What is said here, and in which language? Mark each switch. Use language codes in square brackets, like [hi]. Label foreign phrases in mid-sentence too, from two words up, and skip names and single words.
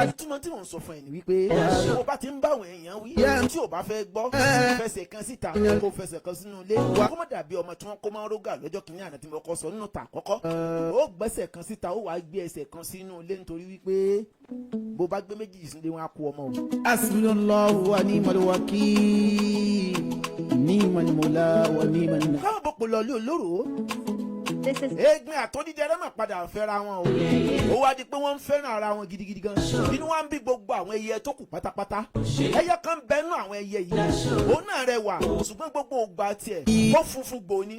[yo] Ìtumọ̀ tí mò ń sọ fún ẹ ní wípé o bá ti ń bá àwọn èèyàn wí tí ò bá fẹ́ gbọ́ fẹsẹ̀ kan síta kó fẹsẹ̀ kan sínú ilé kó má dàbí ọmọ tí wọ́n kó máa ń rógà lọ́jọ́ kìíní àná tí mo kọ́ sọ nínú tà àkọ́kọ́. Ó gbẹ́sẹ̀ kan síta ó wàá gbé ẹsẹ̀ kan sínú ilé nítorí wípé bó bá gbé méjì sílé wọn á kó ọmọ o. [ar] حسبنا الله ونعم الوكيل. نعم المولى ونعم النصير. [yo] Káwọn bọ̀ pọ̀ lọ lé olóró. Egbin àtOdidere máa padà fẹ́ra wọn o. Ó wá di pé wọ́n ń fẹ́ràn ara wọn gidigidi gan. Inú wa ń bí gbogbo àwọn ẹyẹ tó kù pátápátá. Ẹyẹ kan bẹnu àwọn ẹyẹ yìí. Òun náà rẹwà ṣùgbọ́n gbogbo ògbà tiẹ̀ ó funfun gbò ní.